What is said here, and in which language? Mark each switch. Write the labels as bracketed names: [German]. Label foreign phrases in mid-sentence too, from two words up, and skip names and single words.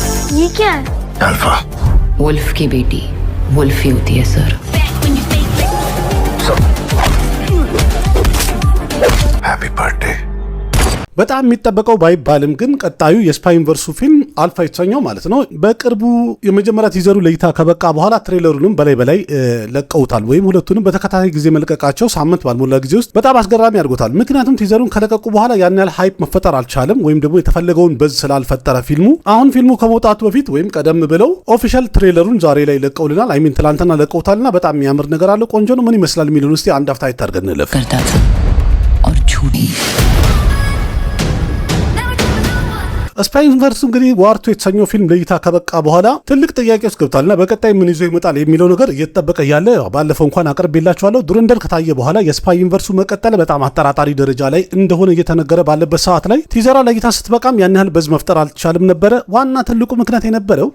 [Hindi] ये क्या है? अल्फा। वुल्फ की बेटी वुल्फ ही होती है सर। हैप्पी बर्थडे। [Amharic] በጣም የሚጠበቀው ባይባልም ግን ቀጣዩ የስፓይ ዩኒቨርሱ ፊልም አልፋ የተሰኘው ማለት ነው በቅርቡ የመጀመሪያ ቲዘሩ ለይታ ከበቃ በኋላ ትሬለሩንም በላይ ለቀውታል። ወይም ሁለቱንም በተከታታይ ጊዜ መልቀቃቸው ሳምንት ባልሞላ ጊዜ ውስጥ በጣም አስገራሚ አድርጎታል። ምክንያቱም ቲዘሩን ከለቀቁ በኋላ ያን ያህል ሃይፕ መፈጠር አልቻለም፣ ወይም ደግሞ የተፈለገውን በዝ ስላልፈጠረ ፊልሙ አሁን ፊልሙ ከመውጣቱ በፊት ወይም ቀደም ብለው ኦፊሻል ትሬለሩን ዛሬ ላይ ለቀውልናል። አይሚን ትላንትና ለቀውታልና በጣም የሚያምር ነገር አለ። ቆንጆ ነው። ምን ይመስላል የሚሉን እስቲ አንድ አፍታ አይታርገን እንለፍ። [Hindi] और झूठी [Amharic] ስፓይ ዩኒቨርስ እንግዲህ ዋርቱ የተሰኘው ፊልም ለይታ ከበቃ በኋላ ትልቅ ጥያቄ ውስጥ ገብቷልና በቀጣይ ምን ይዞ ይመጣል የሚለው ነገር እየተጠበቀ ያለ ባለፈው እንኳን አቅርቤላችኋለሁ። ዱረንደር ከታየ በኋላ የስፓይ ዩኒቨርሱ መቀጠል በጣም አጠራጣሪ ደረጃ ላይ እንደሆነ እየተነገረ ባለበት ሰዓት ላይ ቲዘራ ለይታ ስትበቃም ያን ያህል በዝ መፍጠር አልቻለም ነበረ። ዋና ትልቁ ምክንያት የነበረው